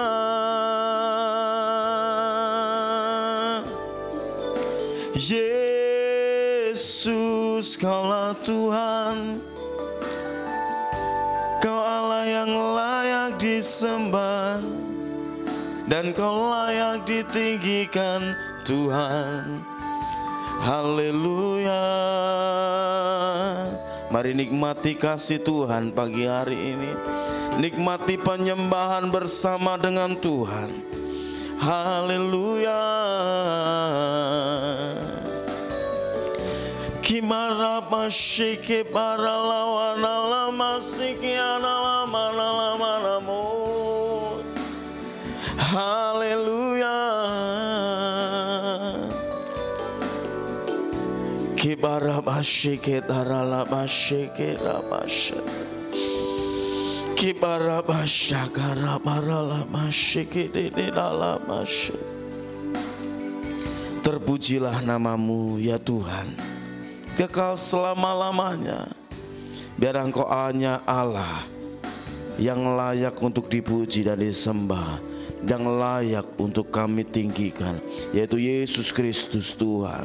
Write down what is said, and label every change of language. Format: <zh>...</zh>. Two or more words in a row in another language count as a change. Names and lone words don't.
<id>Yesus, Kaulah Tuhan, Kau Allah yang layak disembah, dan Kau layak ditinggikan Tuhan. Haleluya. Mari nikmati kasih Tuhan pagi hari ini. Nikmati penyembahan bersama dengan Tuhan. Haleluya. Kimara masyike para lawana lama sikiana lama lama lamo. Haleluya. Kibara masyike darala masyike rabasha. Kibara masyakara marala masyike de dalam masy. Terpujilah namamu ya Tuhan, kekal selama-lamanya. Biar Engkau hanya Allah yang layak untuk dipuji dan disembah, yang layak untuk kami tinggikan, yaitu Yesus Kristus Tuhan.</id>